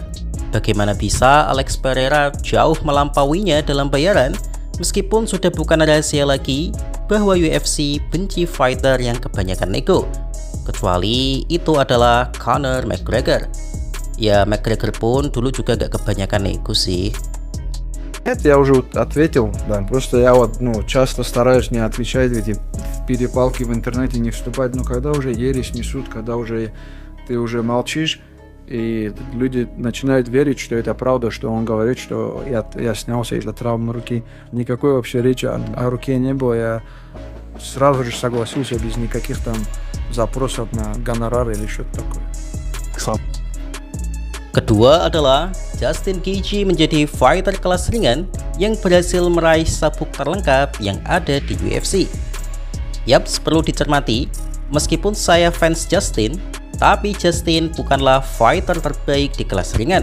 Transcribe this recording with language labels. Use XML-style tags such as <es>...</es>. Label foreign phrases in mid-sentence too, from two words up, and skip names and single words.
<id>Bagaimana bisa Alex Pereira jauh melampauinya dalam bayaran, meskipun sudah bukan rahasia lagi bahwa UFC benci fighter yang kebanyakan nego, kecuali itu adalah Conor McGregor. Ya, McGregor pun dulu juga gak kebanyakan nego sih.</id> <ru>Это я уже ответил, да, просто я вот, часто стараюсь не отвечать в эти перепалки в интернете, не вступать, но когда уже ересь несут, когда уже ты уже молчишь, и люди начинают верить, что это правда, что он говорит, что я снялся из-за травмы руки. Никакой вообще речи о руке не было, я сразу же согласился без никаких там запросов на гонорар или что-то такое.</ru> <id>Kedua adalah Justin Gaethje menjadi fighter kelas ringan yang berhasil meraih sabuk terlengkap yang ada di UFC. Yaps, perlu dicermati, meskipun saya fans Justin, tapi Justin bukanlah fighter terbaik di kelas ringan.</id>